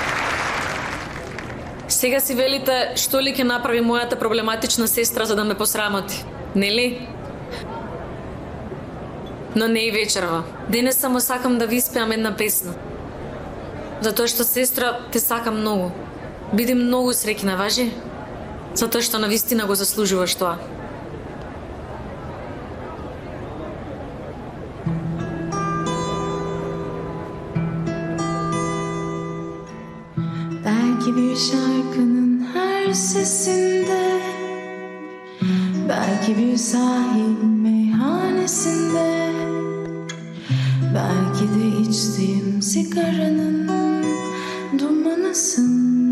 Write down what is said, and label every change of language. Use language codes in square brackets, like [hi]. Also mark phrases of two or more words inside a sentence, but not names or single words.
[mk] Сега си велите што ли ќе направи мојата проблематична сестра за да ме посрамоти, нели? Но не и вечерва. Денес само сакам да ви испеам една песна. Затоа што сестра те сакам многу. Биди многу среќна, важи? Затоа што навистина го заслужуваш тоа. [tr] Belki bir şarkının her sesinde, belki bir sahil meyhanesinde, belki de içtiğim sigaranın dumanısın.